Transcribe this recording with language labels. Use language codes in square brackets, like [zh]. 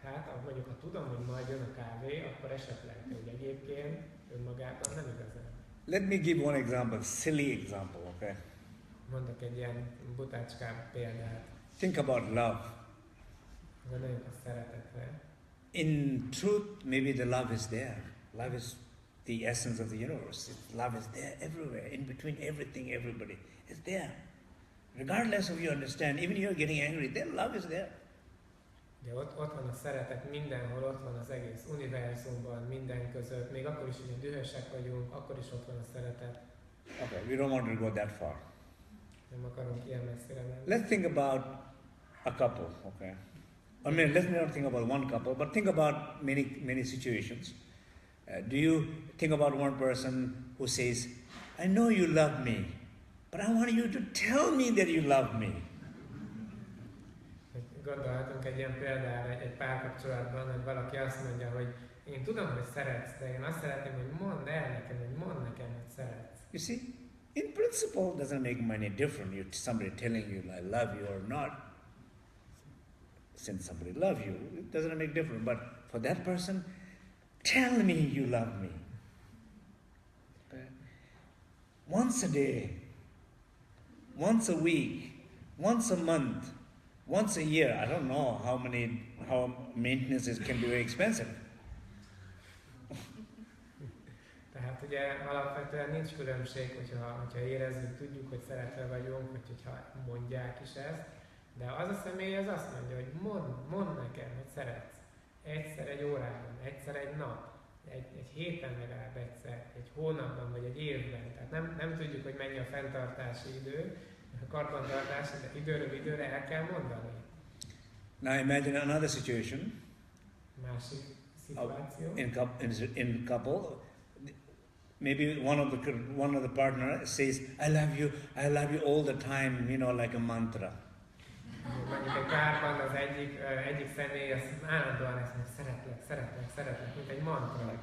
[hu] Hát mondjuk, ha tudom, hogy majd jön a kávé, akkor esetleg, hogy egyébként önmagában nem igazán. [en] Let me give one example, silly example, okay? [hu] Mondok egy ilyen butácskább példát. [en] Think about love. [hu] Gondoljunk a szeretetre. [en] In truth, maybe the love is there. Love is the essence of the universe. Love is there everywhere, in between everything, everybody. It's there. Regardless of you understand, even you're getting angry, then love is there. [hu] De ott van a szeretet mindenhol, ott van az egész univerzumban, minden között, még akkor is, hogy dühösek vagyunk, akkor is ott van a szeretet. [en] Okay, we don't want to go that far. [hu] Nem akarunk ilyen messzire menni. [en] Let's think about a couple, okay? I mean, let's not think about one couple, but think about many situations. Do you think about one person who says, I know you love me, but I want you to tell me that you love me. [hu] Gondolhatunk egy ilyen példára egy párkapcsolatban, hogy valaki azt mondja, hogy én tudom, hogy szeretsz, de én azt szeretném, hogy mondd el nekem, hogy szeretsz. [en] You see, in principle, it doesn't make any difference. Somebody telling you I love you or not. Since somebody loves you, it doesn't make difference. But for that person, tell me you love me. Okay? Once a day, once a week, once a month, once a year. I don't know how maintenance can be very expensive. [hu] Tehát ugye alapvetően nincs különbség, hogyha érezzük, tudjuk, hogy szeretve vagyunk, vagy hogyha mondják is ezt, de az a személy az azt mondja, hogy mondd nekem, hogy szeretsz. Egyszer egy órában, egyszer egy nap, egy héten legalább egyszer, egy hónapban vagy egy évben. Tehát nem tudjuk, hogy mennyi a fenntartási idő, a karbantartási, de időről időre el kell mondani. [en] Now imagine another situation. [hu] Másik szituáció. [en] In couple, maybe one of the partner says, I love you all the time, like a mantra. [hu] Mondjuk egy párban az egyik személy az állandóan ezt mondja, szeretlek, mint egy mantra.